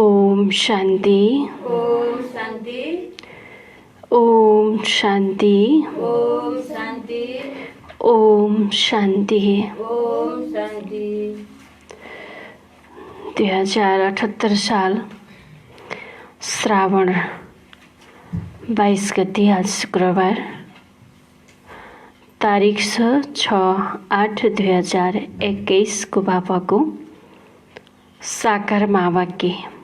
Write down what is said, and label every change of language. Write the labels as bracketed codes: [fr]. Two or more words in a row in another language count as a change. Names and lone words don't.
[ne] ओम शांति। ओम शांति। ओम शांति। ओम शांति। ओम शांति। ओम शांति। 2078 साल श्रावण 22 गते आज शुक्रबार, तारिक छ 6/8/2021 को बाबाको साकार महावाक्य।